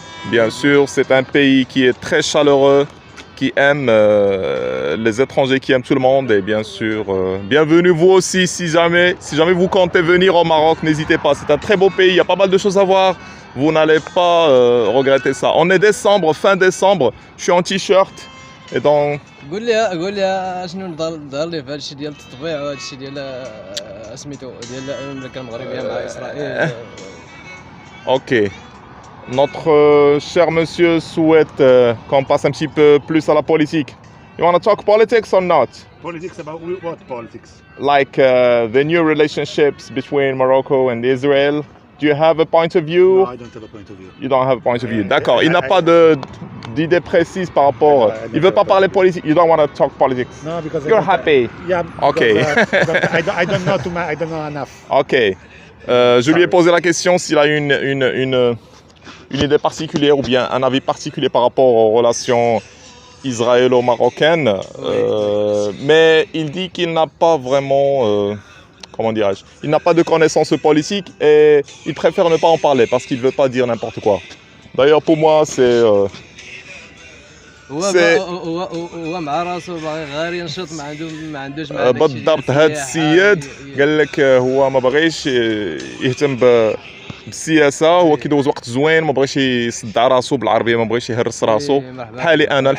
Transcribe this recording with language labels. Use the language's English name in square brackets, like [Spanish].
[French] Bien sûr, c'est un pays qui est très chaleureux, qui aime les étrangers, qui aime tout le monde. Et bien sûr, bienvenue vous aussi, si jamais vous comptez venir au Maroc, n'hésitez pas. C'est un très beau pays, il y a pas mal de choses à voir. Vous n'allez pas regretter ça. On est décembre, fin décembre, je suis en t-shirt. Et donc... [Arabic] قول لي شنو ظهر لي في هذا الشيء ديال التطبيع وهذا الشيء ديال سميتو ديال المملكه المغربيه مع اسرائيل. Ok. [French] Notre cher monsieur souhaite qu'on passe un petit peu plus à la politique. [English] You want to talk politics or not? Politics about what politics? Like the new relationships between Morocco and Israel. Do you have a point of view? No, I don't have a point of view. You don't have a point of view. [French] D'accord. Il n'a pas d'idée précise par rapport. Il veut pas parler politique. [English] You don't want to talk politics. No, because You're happy. Yeah. Okay. I don't know too much. I don't know enough. Okay. [French] Je lui ai posé la question s'il a une idée particulière ou bien un avis particulier par rapport aux relations israélo-marocaines. Mais il dit qu'il n'a pas vraiment, comment dirais-je, il n'a pas de connaissances politiques et il préfère ne pas en parler parce qu'il ne veut pas dire n'importe quoi. D'ailleurs, pour moi, c'est... [Arabic] هو مع راسو باغي غير ينشط ما عندوش مع داكشي بالضبط. هذا السيد قال لك هو ما بغيش يهتم بالسياسه، هو كيدوز وقت زوين، ما بغيش يصدع راسو بالعربيه، ما بغيش يهرس راسو بحالي انا.